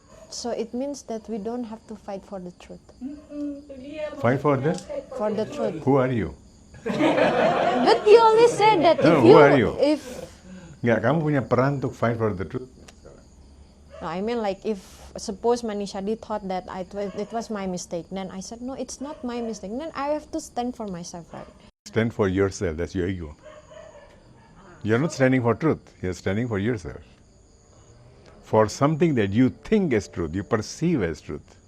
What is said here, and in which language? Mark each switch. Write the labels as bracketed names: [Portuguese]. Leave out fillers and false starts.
[English] So it means that we don't have to fight for the truth. Fight for that? For the truth. Who are you? But you always said that No, if who are you? if [Indonesian] Nggak, kamu punya peran untuk [English] fight for the truth. no, I mean like if suppose Manishadi thought that it was my mistake, then I said no, it's not my mistake. Then I have to stand for myself, right? Stand for yourself, that's your ego. You're not standing for truth, you're standing for yourself. For something that you think is truth, you perceive as truth.